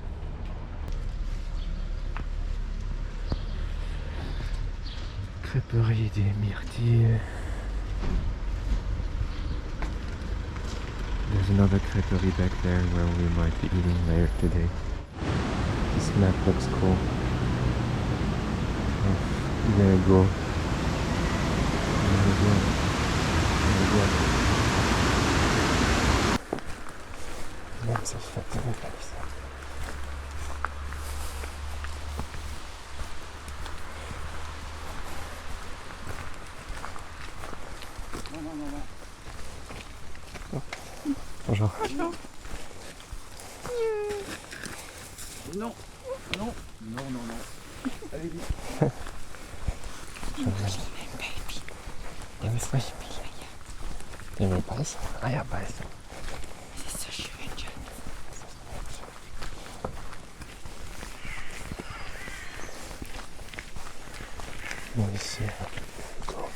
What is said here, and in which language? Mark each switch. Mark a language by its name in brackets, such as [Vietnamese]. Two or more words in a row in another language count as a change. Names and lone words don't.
[English] Crêperie des Myrtilles. There's another crêperie back there where we might be eating later today. This map looks cool. Huelgoat. [French] Même ça fait très bien ça. Bonjour. Bonjour. Non, non, non, non, non. Allez vite. [German] Den will beißen? Ah ja, beißen. Das ist so schön, John. [English] Let me see. Go.